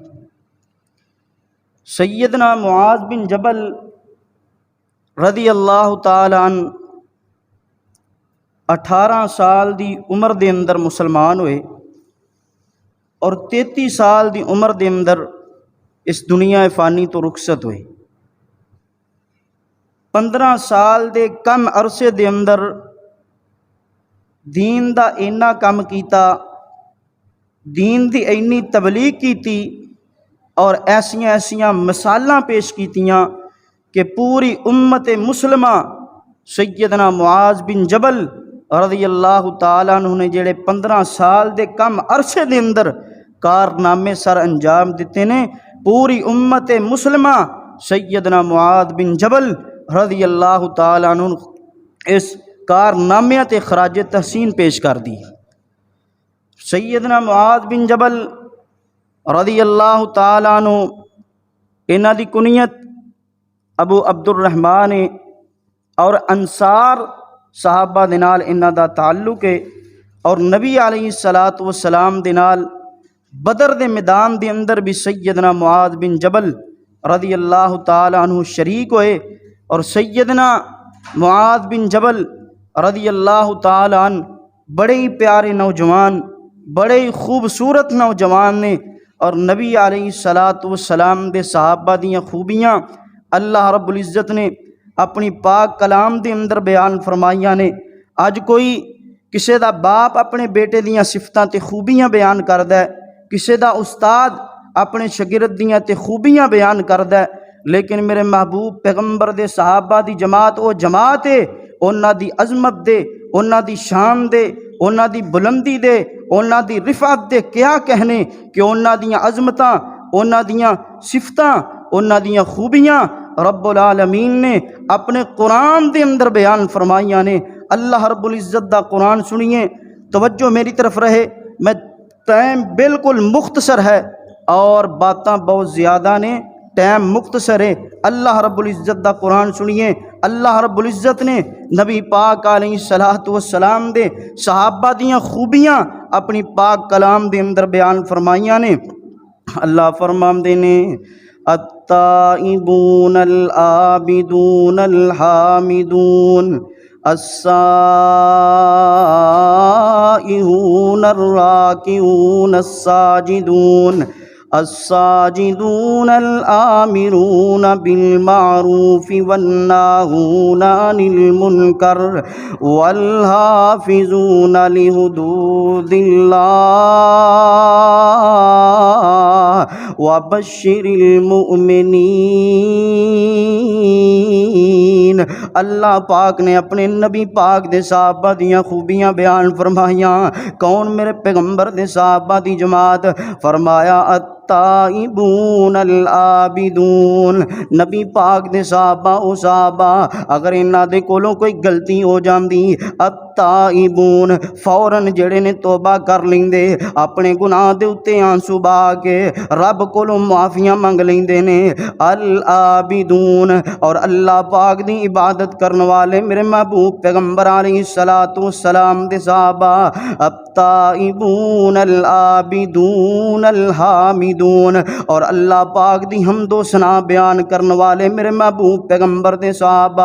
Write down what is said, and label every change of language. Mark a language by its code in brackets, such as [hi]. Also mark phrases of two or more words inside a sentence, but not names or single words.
[pa] سیدنا معاذ بن جبل [ar] رضی اللہ تعالی عنہ [pa] 18 سال دی عمر دے اندر مسلمان ہوئے اور 33 سال دی عمر دے اندر اس دنیا فانی تو رخصت ہوئے۔ 15 سال دے کم عرصے دے اندر دین دا اینا کم کیتا، دین دی اینی تبلیغ کیتی اور ایسیاں مثالاں پیش کیتیاں کہ پوری امت مسلمہ سیدنا معاذ بن جبل [ar] رضی اللہ تعالیٰ عنہ [pa] نے جڑے 15 سال دے کم عرصے دے اندر کارنامے سر انجام دیتے نے، پوری امت مسلمہ سیدنا معاذ بن جبل [ar] رضی اللہ تعالیٰ عنہ [pa] اس کارنامے تے خراج تحسین پیش کر دی۔ سیدنا معاذ بن جبل [ar] رضی اللہ تعالیٰ عنہ [pa] انہاں دی کنیت ابو عبد الرحمن اور انصار صحابہ دے نال انہاں دا تعلق ہے، اور نبی [ar] علیہ الصلوۃ والسلام [pa] دے نال بدر دے میدان دے اندر بھی سیدنا معاذ بن جبل [ar] رضی اللہ تعالیٰ عنہ [pa] شریک ہوئے، اور سیدنا معاذ بن جبل [ar] رضی اللہ تعالی عنہ [pa] بڑے ہی پیارے نوجوان، بڑے ہی خوبصورت نوجوان نے، اور نبی [ar] علیہ الصلاۃ والسلام [pa] دے صحابہ دیاں خوبیاں اللہ رب العزت نے اپنی پاک کلام دے اندر بیان فرمائیاں نے۔ اج کوئی کسے دا باپ اپنے بیٹے دیاں صفتاں تے خوبیاں بیان کردا ہے، کسے دا استاد اپنے شاگرد دیاں تے خوبیاں بیان کردا ہے، لیکن میرے محبوب پیغمبر دے صحابہ دی جماعت او جماعت ہے، انہاں دی عظمت دے، انہاں دی شان دے، انہاں دی بلندی دے، انہاں دی رفعت دے کیا کہنے کہ انہاں دیاں عظمتاں، انہاں دیاں صفتاں، انہاں دیاں خوبیاں رب العالمین نے اپنے قرآن دے اندر بیان فرمائیاں نے۔ اللہ رب العزت دا قرآن سنیے، توجہ میری طرف رہے، میں ٹائم بالکل مختصر ہے اور باتاں بہت زیادہ نے، ٹائم مختصر ہے۔ اللہ رب العزت دا قرآن سنیے، اللہ رب العزت نے نبی پاک [ar] علیہ الصلوۃ والسلام [pa] دے صحابہ دیاں خوبیاں اپنی پاک کلام دے اندر بیان فرمائیاں نے۔ اللہ فرماندے نے [ar] التائبون العابدون الحامدون السائحون الراکعون الساجدون الساجدون الآمرون بالمعروف والناهون عن المنکر والحافظون لحدود اللہ وبشر المؤمنین۔ [pa] اللہ پاک نے اپنے نبی پاک دے صحابہ دیاں خوبیاں بیان فرمائیاں۔ کون؟ میرے پیغمبر دے صحابہ دی جماعت۔ فرمایا [ar] التائبون العابدون، [pa] نبی پاک دے صحابہ او صحابہ اگر انہاں دے کولوں کوئی غلطی ہو جاندی، التائبون فوراً جڑے نے توبہ کر لیندے، اپنے گناہ دے اتے آنسو بہا کے رب کولوں معافیاں منگ لیندے نے۔ العابدون، اور اللہ پاک دی عبادت کرن والے میرے محبوب پیغمبر [ar] علیہ الصلوۃ والسلام [pa] دے صحابہ۔ [ar] التائبون العابدون الحامدون، [pa] اور اللہ پاک دی حمد و ثنا بیان کرن والے میرے محبوب پیغمبر دے صحابہ۔